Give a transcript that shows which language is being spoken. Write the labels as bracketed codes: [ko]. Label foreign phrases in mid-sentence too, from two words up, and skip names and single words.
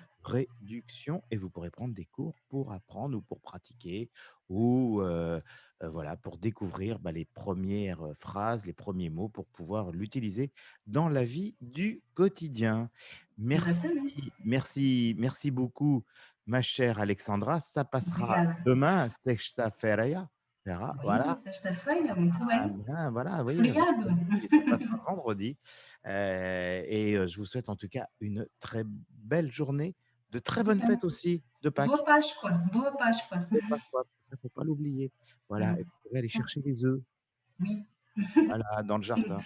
[fr] réduction et vous pourrez prendre des cours pour apprendre ou pour pratiquer ou voilà, pour découvrir les premières phrases, les premiers mots pour pouvoir l'utiliser dans la vie du quotidien. Exactement. Merci beaucoup, ma chère Alexandra. Ça passera [pt] Obrigada. [fr] demain, sexta-feira, Oui, voilà. [pt] sexta-feira, muito Ah bem. [fr] bien, voilà, oui, [pt] Obrigado. [fr] vendredi, ça passera vendredi. Je vous souhaite en tout cas une très belle journée, de très bonnes [pt] Obrigada. [fr] fêtes aussi de [pt] Boa [fr] Pâques. [pt] Páscoa. Boa Páscoa. [fr] De Pâques, quoi, ça faut pas l'oublier. Voilà, et vous pouvez aller chercher les œufs, Oui. voilà, dans le jardin.